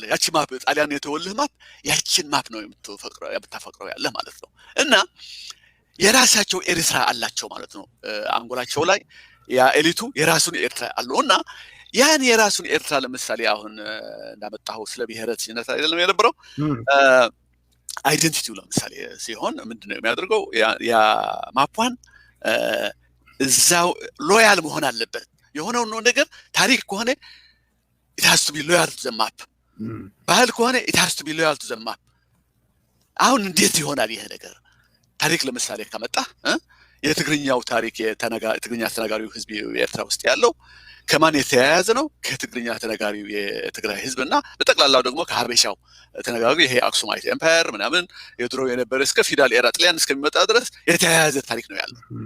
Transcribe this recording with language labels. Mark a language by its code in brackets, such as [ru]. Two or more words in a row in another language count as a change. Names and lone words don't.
[am] ያቺ ማፕ ጣሊያን የተወልህ ማፕ ያቺን ማፕ ነው የምታፈቅረው ያለ ማለት ነው። እና የራሳቸው ኤርትራ አላቸው ማለት ነው። አንጎላቸው ላይ ያ ኤሊቱ የራሱን ኤርትራ አለው እና ያን የራሱን ኤርትራ ለምሳሌ አሁን እንዳመጣው ስለ ብሔረተኝነት አይደለም የነበረው አይደንቲቲው ለምሳሌ ሲሆን ምንድነው የሚያደርገው? ያ ማፕዋን እዛው ሎያል መሆን አለበት። የሆነው ነገር ታሪክ ከሆነ [en] it has to be loyal to the map [am] ባህል ከሆነ [en] it has to be loyal to the map። [am] አሁን እንዴት ይሆናል ይሄ ነገር? ታሪክ ለምሳሌ ከመጣ የትግርኛው ታሪክ የትግርኛ ተናጋሪው ህዝብ የኤርትራ ውስጥ ያለው ከማን የተያያዘ ነው? ከትግርኛ ተናጋሪው የትግራይ ህዝብና በጠቅላላው ደግሞ ከሀበሻው ተናጋሪው ይሄ አክሱማይት ኤምፓየር ምናምን የድሮ የነበረ እስከ [en] feudal era [am] ጣሊያን እስከሚመጣ ድረስ የተያያዘ ታሪክ ነው ያለው።